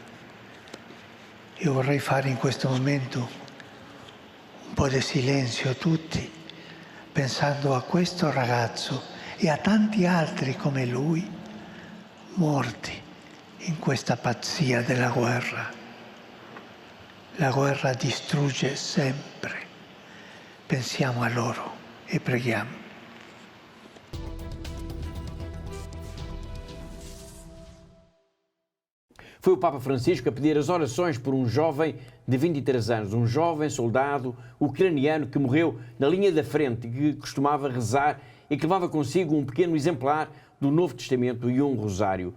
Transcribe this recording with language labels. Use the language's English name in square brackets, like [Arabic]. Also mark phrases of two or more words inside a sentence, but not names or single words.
[Italian] Io vorrei fare in questo momento un po' di silenzio tutti, pensando a questo ragazzo e a tanti altri come lui, morti in questa pazzia della guerra. La guerra distrugge sempre. Pensiamo a loro e preghiamo. [Portuguese] Foi o Papa Francisco a pedir as orações por um jovem de 23 anos, um jovem soldado ucraniano que morreu na linha da frente e que costumava rezar e que levava consigo um pequeno exemplar do Novo Testamento e um rosário.